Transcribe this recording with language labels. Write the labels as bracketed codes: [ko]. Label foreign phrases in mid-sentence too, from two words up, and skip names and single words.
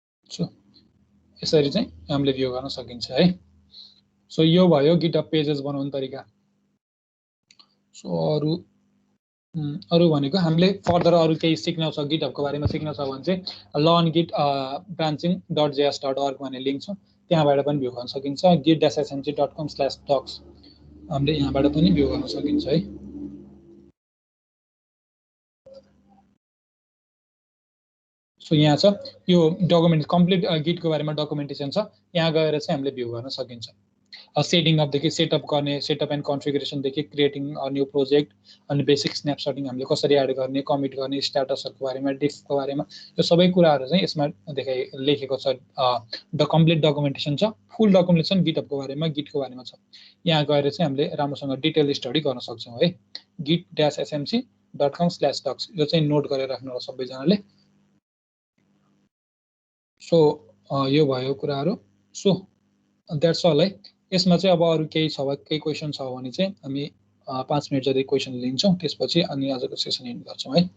[ne] सो यसरी चाहिँ हामीले भ्यू गर्न सकिन्छ है। सो यो भयो गिटहब पेजेस बनाउने तरिका। सो अरु भनेको हामीले फर्दर अरु केही सिक्न छ गिटहबको बारेमा सिक्न छ भने चाहिँ learngit branching.js.org भन्ने लिंक छ, त्यहाँबाट पनि भ्यू गर्न सकिन्छ। git-smg.com/docs हामीले यहाँबाट पनि भ्यू गर्न सकिन्छ है। सो यहाँ छ यो डकुमेन्ट [en] complete git [ne] बारेमा डकुमेन्टेसन छ, यहाँ गएर चाहिँ हामीले भ्यू गर्न सकिन्छ। [en] setting up [ne] देखि सेटअप गर्ने, [en] setup and configuration [ne] देखि [en] creating a new project [ne] अनि [en] basic snapshotting [ne] हामीले कसरी एड गर्ने, कमिट गर्ने, स्ट्याटसहरुको बारेमा, डिफको बारेमा, यो सबै कुराहरु चाहिँ यसमा लेखेको छ। [en] the complete documentation [ne] छ, [en] full documentation [ne] गिटहबको बारेमा, गिटको बारेमा छ। यहाँ गएर चाहिँ हामीले राम्रोसँग [en] detail study [ne] गर्न सक्छौं है। git-smc.com/docs यो चाहिँ नोट गरेर राख्नु होला सबैजनाले। सो यो भयो कुराहरु। [en] so that's all [ne] है। यसमा चाहिँ अब अरु केही छ केही क्वेशन छ भने चाहिँ हामी 5 मिनेट जति क्वेशन लिन्छौं, त्यसपछि अनि आजको [en] session end [ne] गर्छौं है।